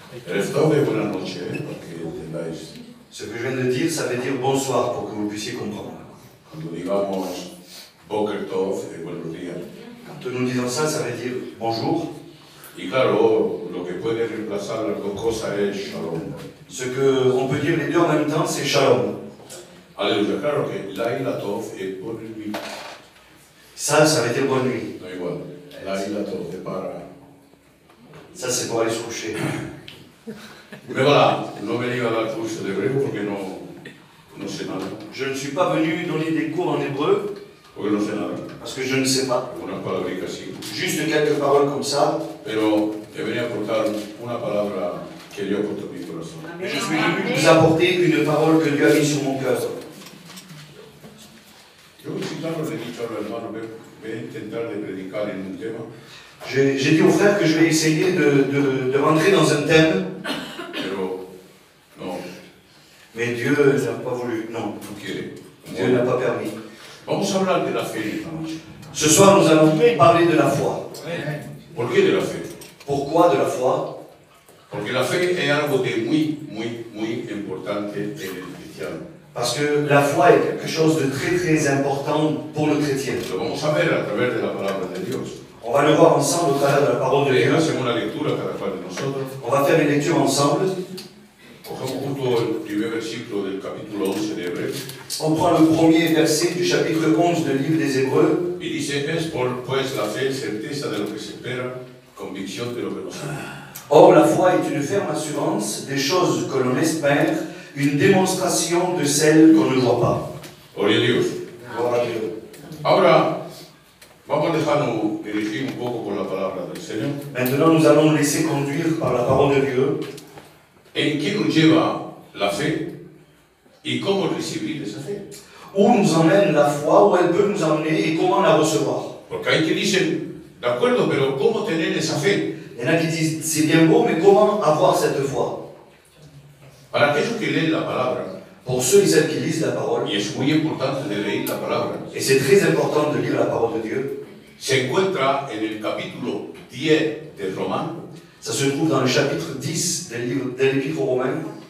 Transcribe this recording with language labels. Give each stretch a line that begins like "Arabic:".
Spanish: Erev Tov es buena noche, para que entendáis.
French: Ce que je viens de dire, ça veut dire bonsoir pour que vous puissiez comprendre.
Spanish: Cuando digamos Boker Tov, es buenos días.
French: Quand nous disons ça, ça veut dire bonjour.
Spanish: Y claro, lo que puede reemplazar las dos cosas es Shalom.
French: Ce qu'on peut dire les deux en même temps, c'est shalom.
Spanish: Aleluya. Claro que Laila Tov es por el mismo.
French: Ça veut dire bonne nuit.
Spanish: No igual. Laila Tov es para.
French: Ça, c'est pour aller se coucher. Mais voilà,
Spanish: no venía a dar curso de hebreo porque no sé nada.
French: Je ne suis pas venu donner des cours en hébreu
Spanish: Porque no sé nada.
French: parce que je ne sais pas.
Spanish: Unas palabritas así.
French: Juste quelques paroles comme ça.
Spanish: Pero te venía a aportar una palabra que Dios ha puesto en mi corazón.
French: Je suis venu vous apporter une parole que Dieu a mise sur mon cœur.
Spanish: Yo si claro le he dicho a los hermanos, voy a intentar de predicar en un tema,
French: J'ai dit aux frères que je vais essayer de rentrer dans un thème,
Spanish: pero no
French: mais Dieu n'a pas voulu. Non,
Spanish: quiere.
French: Dieu n'a pas permis.
Spanish: Vamos a hablar de la fe esta noche.
French: Ce soir, nous allons parler de la foi.
Spanish: ¿Por qué de la fe?
French: Pourquoi de la foi?
Spanish: Porque la fe es algo de muy importante en el cristiano.
French: Parce que la foi est quelque chose de très important pour le chrétien.
Spanish: Lo vamos a ver a través de la palabra de Dios.
French: On va le voir ensemble au travers de la parole de Dieu.
Spanish: Hacemos una lectura cada cual de nosotros.
French: On va faire une lecture ensemble.
Spanish: Cogemos junto el primer versículo del capítulo 11 de Hebreos.
French: On prend le premier verset du chapitre 11 du livre des Hébreux.
Spanish: Y dice, es pues la fe certeza de lo que se espera, convicción de lo que no se ve.
French: Or, la foi est une ferme assurance des choses que l'on espère, une démonstration de celles qu'on ne voit pas.
Spanish: Gloria a Dios.
French: Gloire à Dieu.
Spanish: Ahora, vamos a dejarnos dirigir un poco por la palabra del Señor.
French: Maintenant, nous allons nous laisser conduire par la parole de Dieu.
Spanish: ¿En qué nos lleva la fe? ¿Y cómo recibir esa fe?
French: Où nous emmène la foi, où elle peut nous emmener et comment la recevoir.
Spanish: Porque hay que dicen, de acuerdo, pero ¿cómo tener esa fe?
French: Il y en a qui disent, c'est bien beau, mais comment avoir cette foi?
Spanish: Para aquellos que leen la palabra,
French: Pour ceux et celles qui lisent la parole,
Spanish: y es muy importante de leer la palabra,
French: et c'est très important de lire la parole de Dieu,
Spanish: se encuentra en el capítulo 10 de Román,
French: ça se trouve dans le chapitre 10 de l'Épître aux Romains,